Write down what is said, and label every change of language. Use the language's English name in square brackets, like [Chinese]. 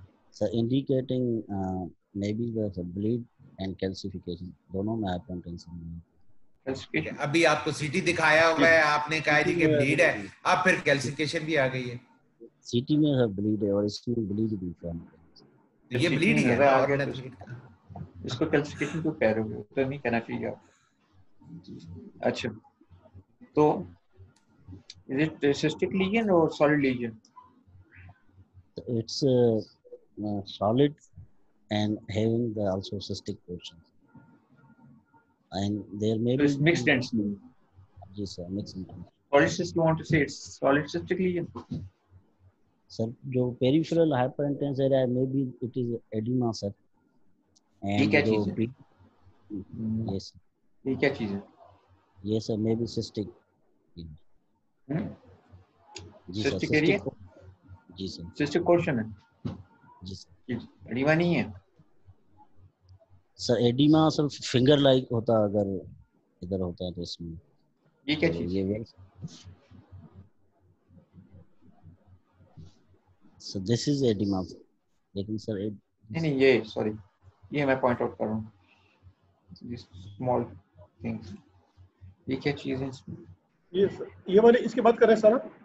[English] So indicating maybe the bleed and calcification. [Hindi] दोनों में hypointense [English] Calcification. [Hindi] अभी आपको सीटी दिखाया हुआ है, आपने कहा जी कि ब्लीड है, अब फिर कैल्सिफिकेशन भी आ गई है। सीटी में है ब्लीड है और इसमें ब्लीड भी है। ये ब्लीड ही है आ गया। इसको कैल्सिफिकेशन क्यों कह रहे हो? तो नहीं कहना चाहिए आप। अच्छा, तो [English] Is it a cystic lesion or solid lesion? It's solid and having the also cystic portion. And there may So be it's mixed dense lesion. yes, sir, mixed intense. Solid cyst, you want to say it's solid cystic lesion? Sir, [Hindi] जो [English] peripheral hyperintense area है, maybe it is edema, sir. [Hindi] ये [English] And [Hindi] क्या जो चीज है? [English] yes, [Hindi] ये क्या चीज है? [English] yes, sir, maybe cystic. [Hindi] जी सर, [English] Cystic area? [Hindi] जी सर, Cystic portion है? जी सर. एडिमा नहीं है? Sir oedema sir finger like होता अगर इधर होता तो इसमें. ये क्या चीज? [English] ये so this is edema. [Hindi] लेकिन सर नहीं ये सॉरी ये मैं पॉइंट आउट कर रहा हूँ. [English] These small things. [Hindi] ये क्या चीज है इसमें? ये वाले इसकी बात कर रहे हैं सारा.